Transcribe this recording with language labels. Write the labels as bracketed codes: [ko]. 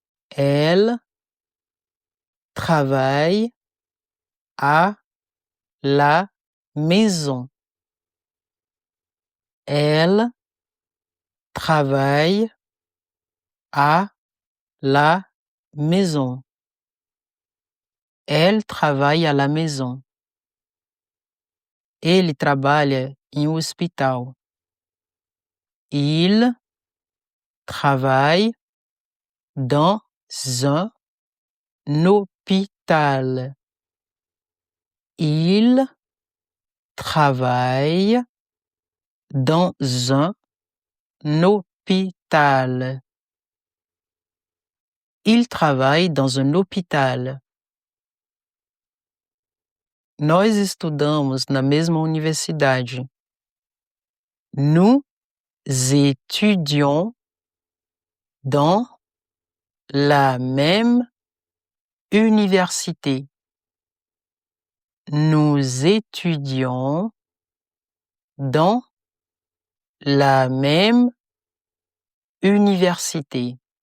[fr] Elle travaille à la maison. Elle travaille à la maison. Elle travaille à la maison. [pt] Ele trabalha em um hospital. [fr] Il travaille dans un hôpital. Il travaille dans un hôpital. Il travaille dans un hôpital. [pt] Nós estudamos na mesma universidade. [fr] Nous étudions dans la même université. Nous étudions dans la même université.